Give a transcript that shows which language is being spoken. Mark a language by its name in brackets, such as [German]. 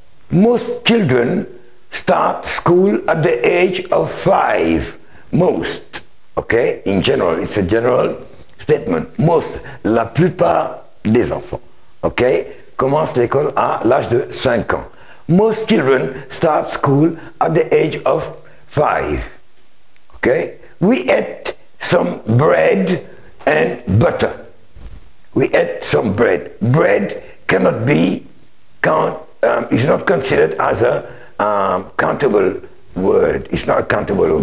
[English] Most children start school at the age of 5, most, okay? In general, it's a general statement. [French] Most, la plupart des enfants, okay, commencent l'école à l'âge de 5 ans. [English] Most children start school at the age of 5, okay? We ate some bread and butter. We ate some bread. Bread cannot be is not considered as a countable word. It's not countable.